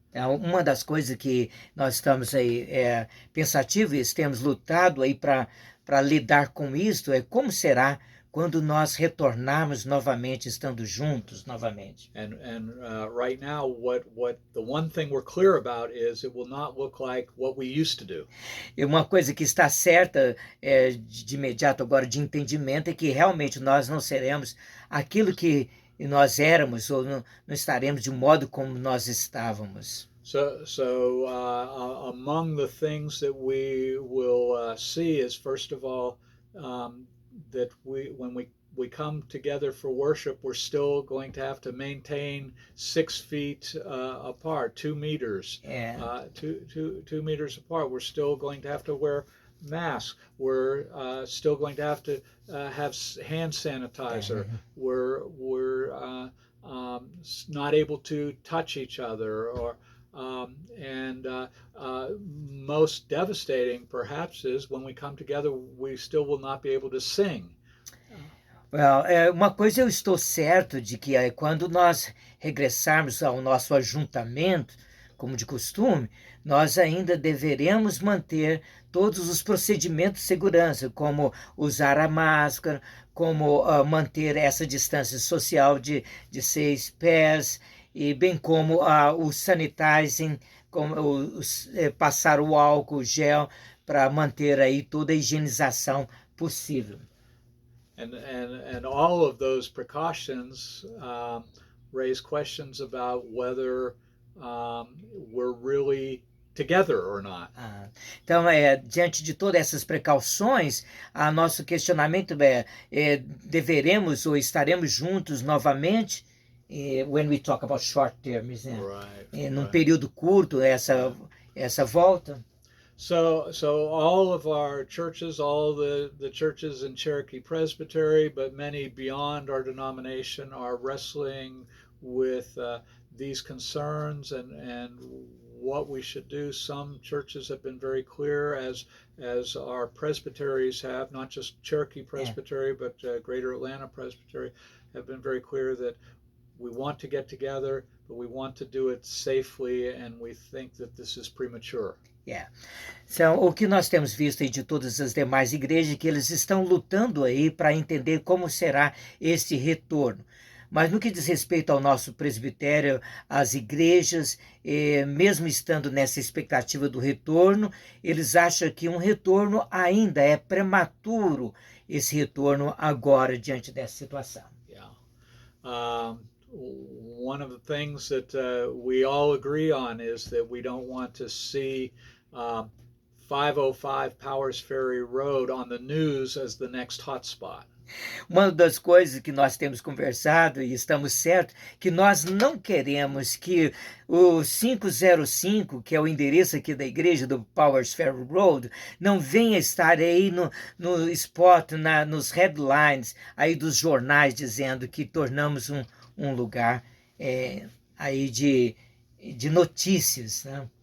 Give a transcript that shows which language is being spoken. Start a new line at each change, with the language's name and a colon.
Portuguese: Uma das coisas que nós estamos aí pensativos, temos lutado aí para lidar com isso, é como será quando nós retornarmos novamente, estando juntos novamente.
English: And right now, what the one thing we're clear about is it will not look like what we used to do.
Portuguese: E uma coisa que está certa de imediato agora de entendimento é que realmente nós não seremos aquilo que nós éramos ou não estaremos de modo como nós estávamos.
English: So among the things that we will see is, first of all, that when we come together for worship, we're still going to have to maintain 6 feet apart, 2 meters, 2 meters apart. We're still going to have to wear masks. We're still going to have hand sanitizer. We're not able to touch each other, or and most devastating perhaps is when we come together, we still will not be able to sing.
Portuguese: Well, uma coisa eu estou certo de que quando nós regressarmos ao nosso ajuntamento, como de costume, nós ainda deveremos manter todos os procedimentos de segurança, como usar a máscara, como manter essa distância social de 6 pés, e bem como o sanitizing, como passar o álcool gel para manter aí toda a higienização possível.
English: And all of those precautions raise questions about whether we're really together or not.
Portuguese: Então, diante de todas essas precauções, nosso questionamento deveremos ou estaremos juntos novamente
English: when we talk about short terms,
Portuguese: num período curto, essa volta.
English: So all of our churches, all the churches in Cherokee Presbytery, but many beyond our denomination, are wrestling with these concerns and what we should do. Some churches have been very clear, as our presbyteries have, not just Cherokee Presbytery, but Greater Atlanta Presbytery, have been very clear that we want to get together, but we want to do it safely, and we think that this is premature. Yeah.
Portuguese: Então, o que nós temos visto aí de todas as demais igrejas, é que eles estão lutando aí para entender como será esse retorno. Mas no que diz respeito ao nosso presbitério, as igrejas, mesmo estando nessa expectativa do retorno, eles acham que um retorno ainda é prematuro, esse retorno agora diante dessa situação.
English: Yeah. One of the things that we all agree on is that we don't want to see 505 Powers Ferry Road on the news as the next hotspot.
Portuguese: Uma das coisas que nós temos conversado e estamos certos, que nós não queremos que o 505, que é o endereço aqui da igreja do Powers Ferry Road, não venha estar aí no spot, nos headlines aí dos jornais dizendo que tornamos um lugar aí de notícias, né?